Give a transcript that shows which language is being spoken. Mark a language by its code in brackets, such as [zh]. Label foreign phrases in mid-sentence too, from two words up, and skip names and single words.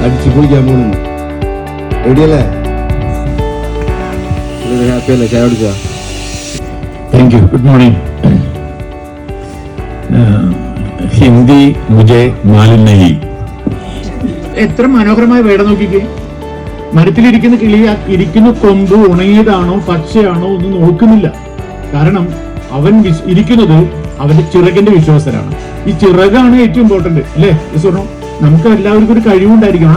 [ml] കുളിക്കാൻ പോകുന്നു. റെഡിയല്ലേ? ഹാപ്പി അല്ലേ? ചായ കുടിച്ചാ? [en] Thank you. Good morning. [hi] ഹിന്ദി മുझे मालूम नहीं. [ml] എത്ര മനോഹരമായ വേട നോക്കിക്കേ. മരത്തിലിരിക്കുന്ന കിളി ഇരിക്കുന്ന കൊമ്പ് ഉണങ്ങിയതാണോ പച്ചയാണോ ഒന്നും നോക്കുന്നില്ല. കാരണം അവൻ ഇരിക്കുന്നത് അവന്റെ ചിറകിന്റെ വിശ്വാസനാണ്. ഈ ചിറകാണ് ഏറ്റവും ഇമ്പോർട്ടന്റ് അല്ലേ? സ്വർണ്ണം നമുക്ക് എല്ലാവർക്കും ഒരു കഴിവുണ്ടായിരിക്കും.